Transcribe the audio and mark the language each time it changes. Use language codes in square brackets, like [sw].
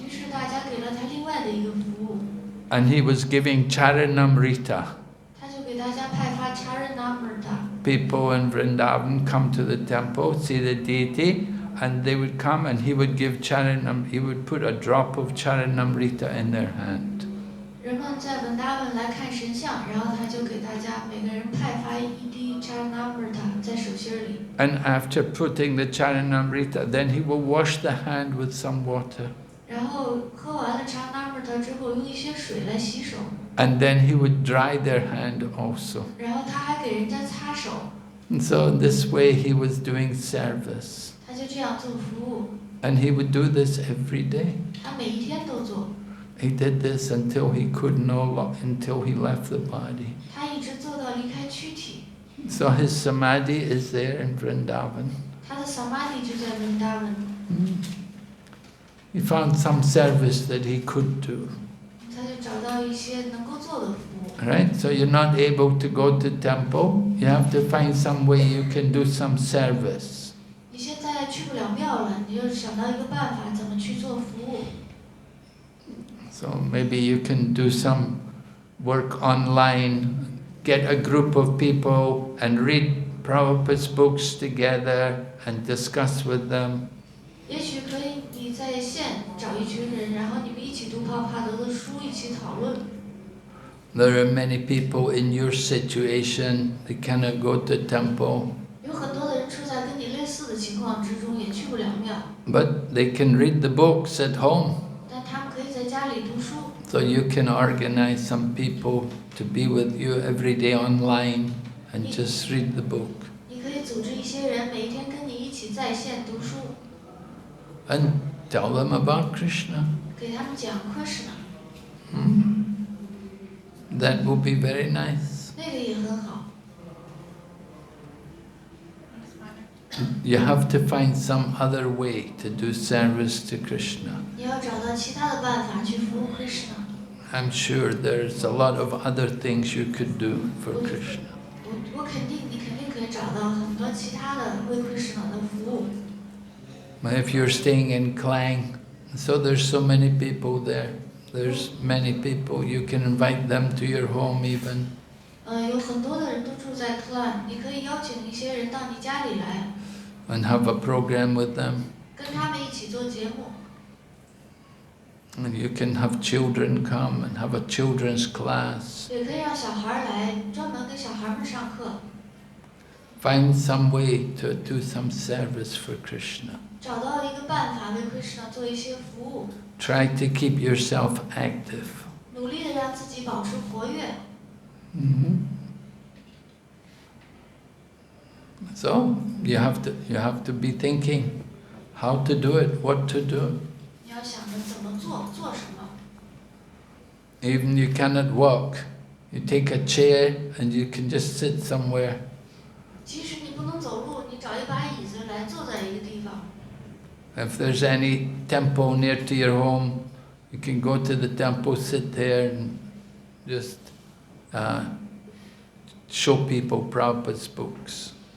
[zh] 于是大家给了他另外的一个服务， [en] And he was giving Charanamrita. [zh] 他就给大家派发 Charanamrita。 [en] People in Vrindavan come to the temple, see the deity, and they would come and he would give he would put a drop of Charanamrita in their hand. [zh] 人们在文达文来看神像，然后他就给大家每个人派发一滴滴 Charanamrita 在手心里， [en] and after putting the Charanamrita, then he will wash the hand with some water. [zh] 然后喝完了 Charanamrita 之后，用一些水来洗手， [en] And then he would dry their hand also. [zh] 然后他还给人家擦手， [en] And so in this way he was doing service. [zh] 他就这样做服务， [en] And he would do this every day. [zh] 他每一天都做， [en] He did this until he could until he left the body. [zh] 他一直做到离开躯体。 [en] So his samadhi is there in Vrindavan. [zh] 他的 samadhi 就在 Vrindavan， [en] He found some service that he could do. [zh] 他就找到一些能够做的服务。 [en] Right? So you're not able to go to temple, you have to find some way you can do some service. [zh] 你现在去不了庙了，你就想到一个办法，怎么去做服务？ [en] So maybe you can do some work online, get a group of people and read Prabhupada's books together and discuss with them. [zh] 也许可以你在线找一群人，然后你们一起读帕帕德的书，一起讨论。 [en] There are many people in your situation, they cannot go to temple, [zh] 有很多的人处在跟你类似的情况之中，也去不了庙， [en] but they can read the books at home. [zh] 但他们可以在家里读书。 [en] So you can organize some people to be with you every day online and just read the book. [zh] 你可以组织一些人，每一天跟你一起在线读书， [en] And tell them about Krishna. [zh] 给他们讲 Krishna， [en] That will be very nice. [zh] 那个也很好。 [en] You have to find some other way to do service to Krishna. [zh] 你要找到其他的办法去服务 Krishna。 [en] I'm sure there's a lot of other things you could do for Krishna. [zh] 我肯定，你肯定可以找到很多其他的为 Krishna 的服务。 [en] But if you're staying in Klang, so there's so many people there. There's many people, you can invite them to your home even. [zh] 有很多的人都住在 Klan， 你可以邀请一些人到你家里来， [en] And have a program with them. [zh] 跟他们一起做节目。 [en] And you can have children come and have a children's class. [zh] 也可以让小孩来，专门给小孩们上课， [en] Find some way to do some service for Krishna. [zh] 找到一个办法为 Krishna 做一些服务， [en] Try to keep yourself active. [zh] 努力的让自己保持活跃。 [en] So you have to be thinking how to do it, what to do. [zh] 你要想着怎么做，做什么。 [en] Even you cannot walk, you take a chair and you can just sit somewhere. [zh] 即使你不能走路，你找一把椅子来坐在一个地方。 [en] If there's any temple near to your home, you can go to the temple, sit there and just show people Prabhupada's books.